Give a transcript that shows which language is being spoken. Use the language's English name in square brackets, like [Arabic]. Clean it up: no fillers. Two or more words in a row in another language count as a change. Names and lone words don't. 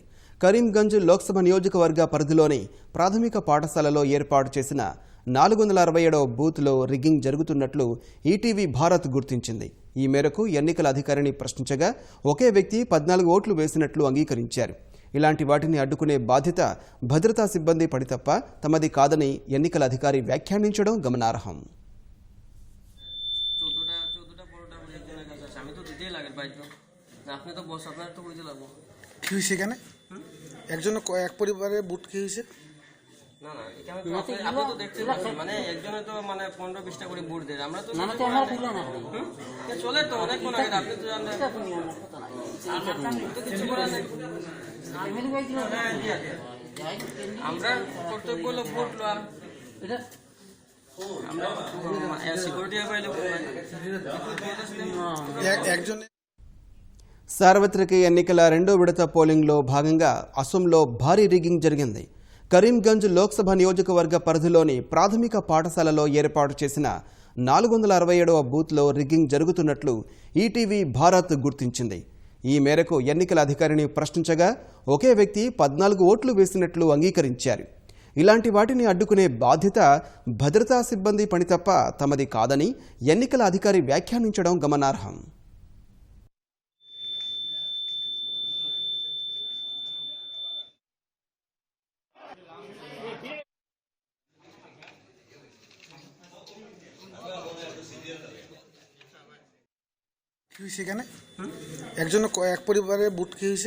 [Telugu] కరీంగంజ్ లోక్సభ నియోజకవర్గ పరిధిలోని ప్రాథమిక పాఠశాలలో ఏర్పాటు చేసిన 467వ బూత్లో రిగ్గింగ్ జరుగుతున్నట్లు ఈటీవీ భారత్ గుర్తించింది. ఈ మేరకు ఎన్నికల అధికారిని ప్రశ్నించగా ఒకే వ్యక్తి 14 ఓట్లు వేసినట్లు అంగీకరించారు. ఇలాంటి వాటిని అడ్డుకునే బాధ్యత భద్రతా సిబ్బంది పడి తప్ప తమది కాదని ఎన్నికల అధికారి వ్యాఖ్యానించడం గమనార్హం. [Bangla] আপনি তো বস আপনার তো বুঝতে লাগবো কি হয়েছে এখানে একজন এক পরিবারের বুট কি হয়েছে না না এখানে তো আপনি তো দেখতে পাচ্ছেন মানে একজনে তো মানে 15-20টা করে বুট দেয় আমরা তো মানে তো আমরা দিলা না চলে তো অনেক কোন আগে আপনি তো জানেন তো কিছু করার নেই আমরা কর্তব্য হলো ভোট লওয়া এটা আমরা সিকিউরিটি পাইলে একজন [Telugu] సార్వత్రిక ఎన్నికల రెండో విడత పోలింగ్లో భాగంగా అసోంలో భారీ రిగ్గింగ్ జరిగింది. కరీంగంజ్ లోక్సభ నియోజకవర్గ పరిధిలోని ప్రాథమిక పాఠశాలలో ఏర్పాటు చేసిన 467వ బూత్లో రిగ్గింగ్ జరుగుతున్నట్లు ఈటీవీ భారత్ గుర్తించింది. ఈ మేరకు ఎన్నికల అధికారిని ప్రశ్నించగా ఒకే వ్యక్తి 14 ఓట్లు వేసినట్లు అంగీకరించారు. ఇలాంటి వాటిని అడ్డుకునే బాధ్యత భద్రతా సిబ్బంది పని తప్ప తమది కాదని ఎన్నికల అధికారి వ్యాఖ్యానించడం గమనార్హం. [Bangla] কি হয়েছে এখানে একজন এক পরিবারের বুট কি হয়েছে